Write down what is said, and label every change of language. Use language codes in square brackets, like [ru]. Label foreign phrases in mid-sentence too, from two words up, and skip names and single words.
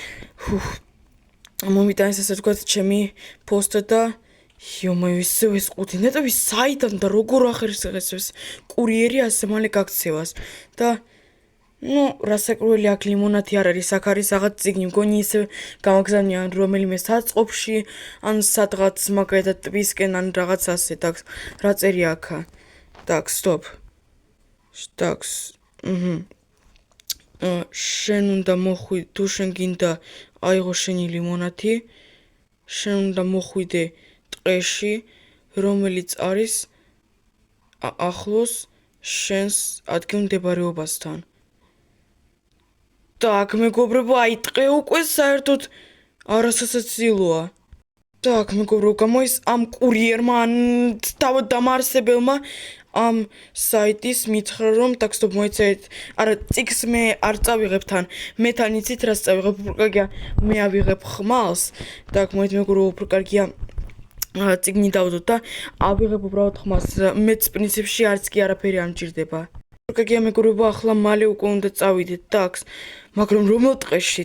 [ka] მომიტანეს ასე ვთქვათ ჩემი პოსტა და იომოიო, ეს ყუთი ნეტავი საიდან და როგორ ახერხებს კურიერი ასე მალე გაქცევას და ნუ რასაკვირველი აქ ლიმონათი არ არის, აქ არის რაღაც წიგნი, მგონი ისე გამაგზავნიან რომელიმე საწყობში, ან სადღაც მაგალითად ტბისკენ, ან რაღაც ასე, так, რა წერია აქა? [ru] Так, стоп. Так. [ka] შენ უნდა მოხვიდე, თუ შენ გინდა აიღო შენი ლიმონათი, შენ უნდა მოხვიდე ტყეში, რომელიც არის ახლოს შენს ადგილმდებარეობასთან. Так, მეგობრებო, აი ტყე უკვე საერთოდ არასასაცილოა. Так, მეგობრებო, გამოის ამ კურიერმა, დამაარსებელმა ამ საიტის მითხრა რომ [ru] так, стоп, [ka] მოეწერეთ. არა, წიგს მე არ წავიღებ თან. მე თან იცით რას წავიღებ? უფრო კარგია მე ავიღებ ხმალს. Так, მეგობრებო, უფრო კარგია წიგნი დავდოთ და ავიღებ უბრალოდ ხმას. მეც პრინციპში არც კი არაფერი არ მჭირდება. კარგია მეგობრებო, ახლა მალე უკვე უნდა წავიდეთ, так, მაგრამ რომელ ტყეში?